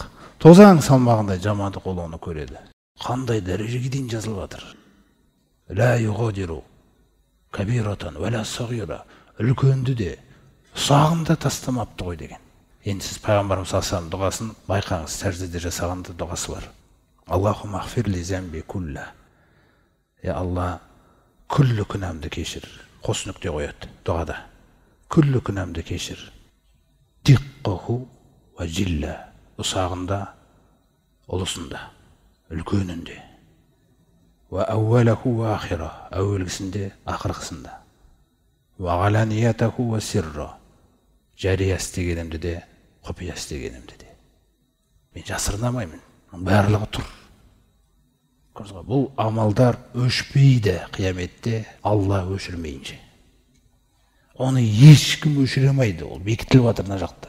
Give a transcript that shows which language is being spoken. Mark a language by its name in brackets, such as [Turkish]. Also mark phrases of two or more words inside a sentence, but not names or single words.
[Kazakh] Тозаң салмағындай жамандық, ол оны көреді. Қандай дәрежеге дейін жазылып жатыр? [Arabic] لا يغادر كبيرة ولا صغيرة, [Kazakh] үлкенді де ұсағында тастамапты ғой деген. Енді сіз пайғамбарымыз саллаллаху дұғасын байқаңыз, сәждеде жасағанда дұғасы бар. [Arabic] اللهم اغفر لي ذنبي كله. [Kazakh] Я Алла, күллі күнәмді кешір. Қос нүкте қояды дұғада. Күллі күнәмді кешір. [Arabic] دقه وجله. [Kazakh] Ұсағында, ұлысында, үлкенінде. [Arabic] وأوله وآخره. [Kazakh] Әуелгісінде, ақырғысында. [Arabic] وعلانيته وسره. [Kazakh] Жария істегенімді де, құпия істегенімді де. Мен жасырынамаймын. Барлығы тұр. Бұл амалдар өшпейді қияметте, Алла өшірмейінше. Оны ешкім өшіремейді, ол бекітіліп жатыр мына жақта.